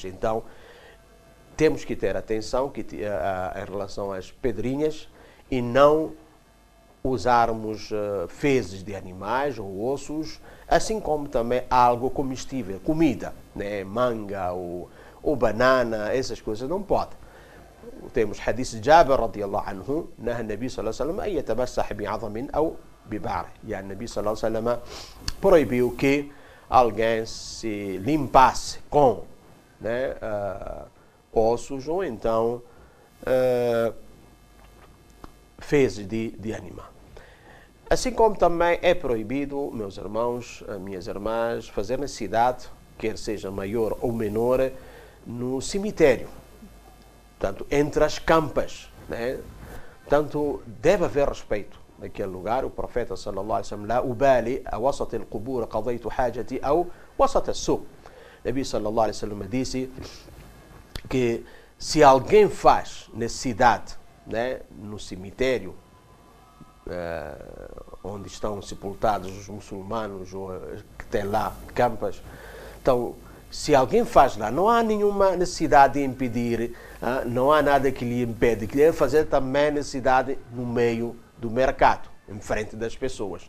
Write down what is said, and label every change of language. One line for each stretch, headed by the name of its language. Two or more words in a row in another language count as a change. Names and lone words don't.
Portuguese: Então, temos que ter atenção em relação às pedrinhas e não usarmos fezes de animais ou ossos, assim como também algo comestível, comida, né? Manga ou banana, essas coisas não pode. Temos hadith de Jabir
Arabic: رضي الله عنه, نهى النبي صلى الله عليه وسلم أن يتمسح بعظم أو ببعر. يعني النبي صلى الله عليه وسلم
Portuguese: proibiu que alguém se limpasse com, né, ossos ou então fezes de animal. Assim como também é proibido, meus irmãos, minhas irmãs, fazer necessidade, quer seja maior ou menor, no cemitério. Portanto, entre as campas, né? Portanto, deve haver respeito naquele lugar. O profeta
Arabic: صلى الله عليه وسلم لا أبالي أ وسط القبور قضيت حاجتي ou وسط السوق. نبي صلى الله عليه وسلم
Portuguese: disse que se alguém faz necessidade, né, no cemitério, onde estão sepultados os muçulmanos, ou que tem lá campas, então, se alguém faz lá, não há nenhuma necessidade de impedir, não há nada que lhe impede, que deve fazer também necessidade no meio do mercado, em frente das pessoas.